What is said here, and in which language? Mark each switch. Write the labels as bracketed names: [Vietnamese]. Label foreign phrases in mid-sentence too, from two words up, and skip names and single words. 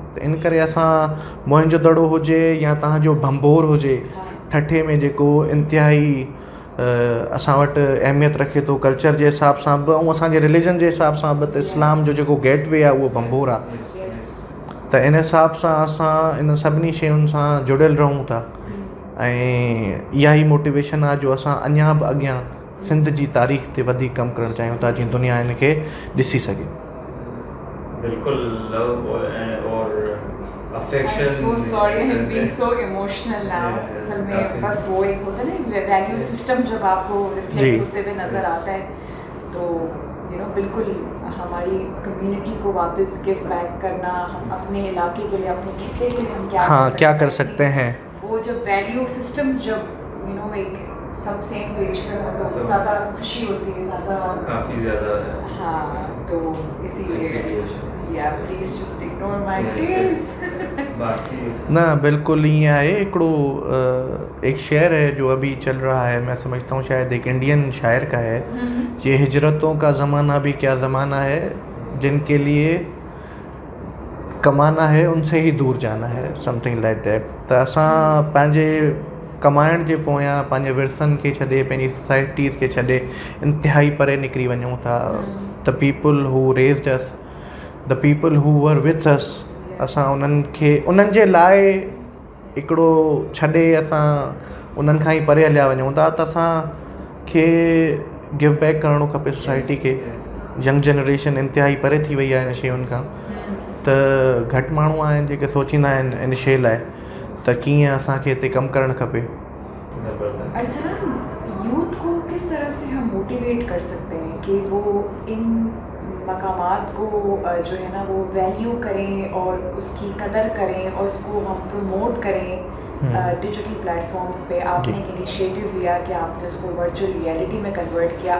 [Sindhi] त इन करे असां मोहन दड़ो हुजे या तव्हांजो भंबोर हुजे, ठठे में जेको इंतिहाई असां वटि अहमियत रखे थो कल्चर जे हिसाब सां बि ऐं असांजे रिलीजन जे हिसाब सां बि, त इस्लाम जो जेको गेटवे आहे उहो भंबोर आहे। त इन हिसाब सां असां इन सभिनी शयुनि सां जुड़ियल रहूं था ऐं इहा ई मोटिवेशन आहे जो असां अञा बि अॻियां सिंध जी तारीख़ ते वधीक कमु करणु चाहियूं था, जीअं दुनिया इनखे ॾिसी सघे। [Urdu] بالکل لو اور افیکشن. [English] So sorry I am being so emotional now. [Urdu] اصل میں بس وہ ایک ہوتا ہے نا [English] value system, [Urdu] جب آپ کو ریفلیکٹ ہوتے ہوئے نظر آتا ہے تو [English] you know [Urdu] بالکل ہماری کمیونٹی کو واپس [English] give back [Urdu] کرنا، ہم اپنے علاقے کے لیے، اپنے خطے کے لیے ہم کیا کر سکتے ہیں, وہ جب [English] value systems [Urdu] جب [English] you know [Urdu] ایک سب [English] same page [Urdu] پہ ہو تو زیادہ خوشی ہوتی ہے، زیادہ کافی زیادہ. ہاں، تو اسی لیے یا [English] please just ignore my tears. [Sindhi] ना बिल्कुल ईअं आहे। [Urdu] ہکڑو ایک شعر ہے جو ابھی چل رہا ہے، میں سمجھتا ہوں شاید ایک انڈین شاعر کا ہے، یہ ہجرتوں کا زمانہ بھی کیا زمانہ ہے، جن کے لیے کمانا ہے ان سے ہی دور جانا ہے, [English] something like that. [Sindhi] त असां पंहिंजे कमाइण जे पोयां पंहिंजे विरसनि खे छॾे, पंहिंजी सोसाइटीज़ खे छॾे इंतिहाई परे निकिरी वञूं था। [English] the people who raised us, the people who were with us, [Sindhi] असां उन्हनि खे, उन्हनि जे लाइ हिकिड़ो छॾे असां उन्हनि खां ई परे हलिया वञूं था त असांखे [English] give back [Sindhi] करिणो खपे सोसाइटी खे। [English] young generation [Sindhi] इंतिहाई परे थी वई आहे इन शयुनि खां, त घटि माण्हू आहिनि जेके सोचींदा आहिनि इन शइ लाइ त कीअं असांखे हिते कमु करणु खपे। [Urdu] अरसलान, یوتھ کو کس طرح سے ہم موٹیویٹ کر سکتے ہیں کہ وہ ان مقامات کو جو ہے نا وہ ویلیو کریں اور اس کی قدر کریں اور اس کو ہم پروموٹ کریں [English] digital platforms [Urdu] پہ? آپ نے ایک انیشیٹو لیا کہ آپ نے اس کو [English] virtual reality [Urdu] میں کنورٹ کیا.